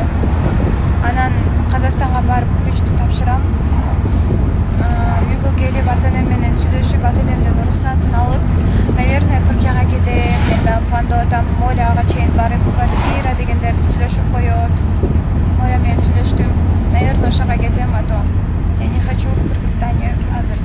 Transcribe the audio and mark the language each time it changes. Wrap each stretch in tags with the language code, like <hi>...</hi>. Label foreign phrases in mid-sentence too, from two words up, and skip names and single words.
<ky>Анан Казакстанга барып ключту тапшырам. Үйгө келип ата-энем менен сүйлөшүп, ата-энемдин уруксатын алып, наверное, Түркияга кетем. Мен да планда атам, Моляга чейин барып квартира дегендерди сүйлөшүп коет. Моля менен сүйлөштүм. Наверное, ошого кетем,</ky> <ru>а то я не хочу в Кыргызстане азыр.</ru>